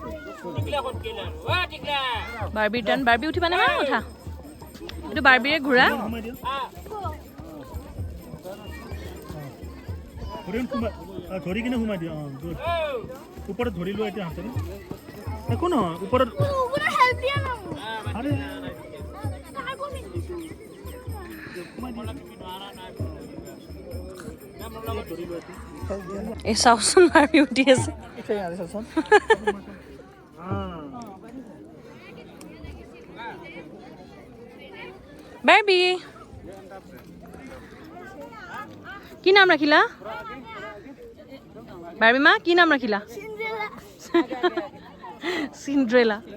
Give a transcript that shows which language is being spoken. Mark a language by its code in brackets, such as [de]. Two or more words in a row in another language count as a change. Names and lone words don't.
[as] বাৰ্বি ৰিটাৰ্ণ বাৰ্বি উঠিবা নহয় উঠা এইটো বাৰ্বিৰে ঘোঁৰা সোমাই দিয়া ধৰি কিনে সোমাই দিয়া অঁ গুড ওপৰত ধৰি লোৱা এতিয়া হাতেৰে একো নহয় ওপৰত [hi] पूरा हेल्प दिया ना [as] আৰে এই চাওকচোন বাৰ্বি উঠি আছে বাৰ্বি কি নাম ৰাখিলা বাৰ্বি মা কি নাম ৰাখিলা চিন্ড্ৰেলা